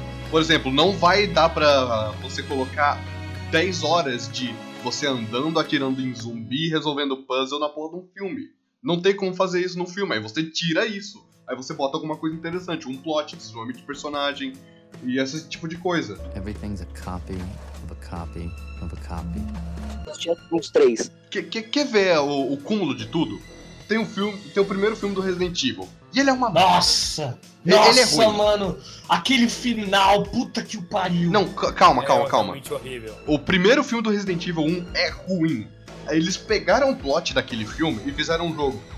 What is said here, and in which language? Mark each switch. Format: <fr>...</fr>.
<pt>Por exemplo, não vai dar pra você colocar 10 horas de você andando, atirando em zumbi, resolvendo puzzle na porra de um filme. Não tem como fazer isso no filme, aí você tira isso. Aí você bota alguma coisa interessante, um plot, desenvolvimento de personagem e esse tipo de coisa.</pt> <en>Everything's a copy of a copy of a copy.</en> <pt>Uns três. Quer ver o cúmulo de tudo? Tem o primeiro filme do Resident Evil. E ele é uma... Nossa! Ele é ruim. Mano! Aquele final, puta que o pariu! Não, calma. É horrível. O primeiro filme do Resident Evil 1 é ruim. Eles pegaram o plot daquele filme e fizeram um jogo.</pt>